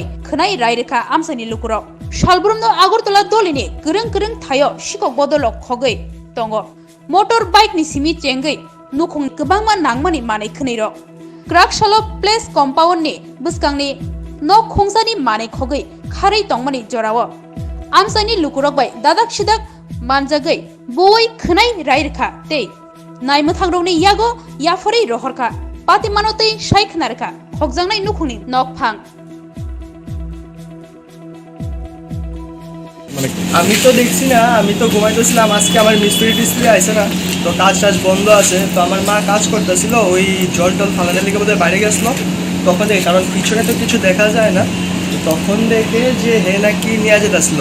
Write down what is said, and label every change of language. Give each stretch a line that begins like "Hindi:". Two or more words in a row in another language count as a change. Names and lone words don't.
Kok Borok: खोनाय रायरेखा आमसाइनि लुकुरक सालब्रुमनो आगरतला दलिनि गोरों गोरों थायो शिकक बदलक खगै दङ मोटर बाइकनि सिमि चेंगै नुखुं गोबांमा नांमानि मानै खोनैरक क्राक सालो प्लेस कम्पाउन्डनि बुसकांनि न खोंसानि मानै खगै खारै तंमानि जराव आमसाइनि लुकुरक बाय दादाक सिदाक मानजागै बय खोनाय रायरेखा ते नायमोथांरौनि यागो याफरै रहरखा पातिमानोतै सायखनारखा खगजांनाय नुखुंनि नकफां
Bangla: আমি তো দেখছি না, আমি তো ঘুমাইতেছিলাম। আজকে আমার মিস্ত্রি টিস্ত্রি আইসে না, তো কাজ টাজ বন্ধ আছে। তো আমার মা কাজ করতেছিল, ওই জল টল ফালানোর লিগে বোধহয় বাইরে গেছিলো। তখন দেখে, কারণ পিছনে তো কিছু দেখা যায় না, তখন দেখে যে হে নাকি নিয়ে যেতেছিল।